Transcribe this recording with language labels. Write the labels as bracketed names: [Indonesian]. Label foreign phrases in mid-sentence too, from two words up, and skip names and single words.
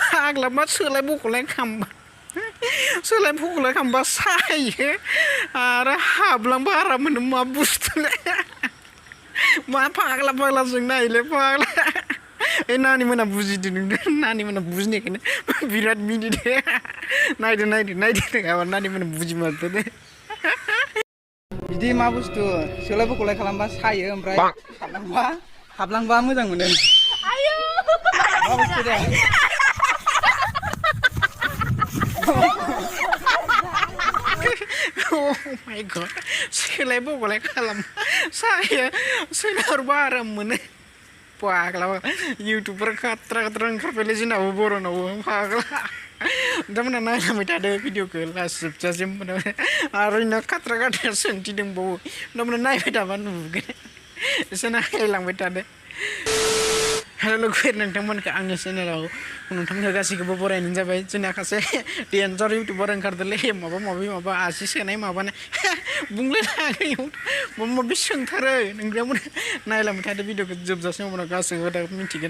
[Bodo] फाग्ला मा सोलाय बख'लाय खामबा सोलाय बख'लाय खामबा सायो आरो हाबलांबा आराम मोनो मा बुस्थुलाय मा फाग्ला फाग्ला जों नायले फाग्ला नानि मोना बुजिदो नोंदों नानि मोना बुजिनायखायनो बिराद मिनिदो नायदो गाबा नानि मोना बुजिमारदो दे बिदि मा बुस्थु सोलाय बख'लाय खालामबा सायो ओमफ्राय हाबलांबा मोजां मोनो मा बुस्थु दे [English] Oh my god [Bodo] सोलाय बख'लाय खालाम सायो सोलायहरबा आराम मोनो फाग्ला YouTuber खात्रा ओंखारबायलै जोंनाबो बर'नावबो फाग्ला नोंथांमोना नायलांबाय थादो भिडिअखौ लास्ट जोबजासिम आरो इना खात्रा सोंथि दंबावो नोंथांमोना नायबाय थाबा नुगोन एसे नायलांबाय थादो हेल' लोगोफोर नोंथांमोनखौ आंनि चेनेलाव नोंथांमोनखौ गासैखौबो बरायनाय जाबाय जोंना खासे [English] danger YouTuber [Bodo] ओंखारदोंलै माबा आसि सोनाय माबानाय बुंलाय नाङै माबा माबि सोंथारो नोंथांमोना नायलांबाय थादो भिडिअखौ जोबजासिम उनाव गासैबो दा मिथिगोन